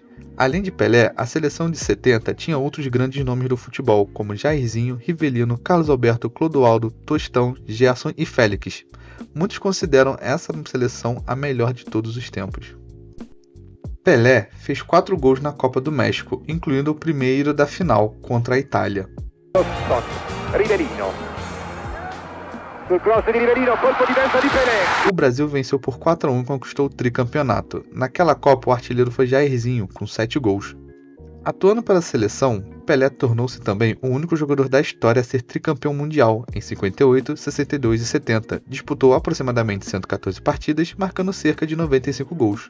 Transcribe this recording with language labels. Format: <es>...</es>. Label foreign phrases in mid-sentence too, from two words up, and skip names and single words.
<pt>Além de Pelé, a seleção de 70 tinha outros grandes nomes do futebol, como Jairzinho, Rivelino, Carlos Alberto, Clodoaldo, Tostão, Gerson e Félix. Muitos consideram essa seleção a melhor de todos os tempos. Pelé fez 4 gols na Copa do México, incluindo o primeiro da final, contra a Itália. Rivelino.</pt> <it>Sul cross di Rivelino, colpo di testa di Pelé.</it> <pt>O Brasil venceu por 4-1 e conquistou o tricampeonato. Naquela Copa, o artilheiro foi Jairzinho, com 7 gols. Atuando pela seleção, Pelé tornou-se também o único jogador da história a ser tricampeão mundial, em 58, 62 e 70. Disputou aproximadamente 114 partidas, marcando cerca de 95 gols.</pt>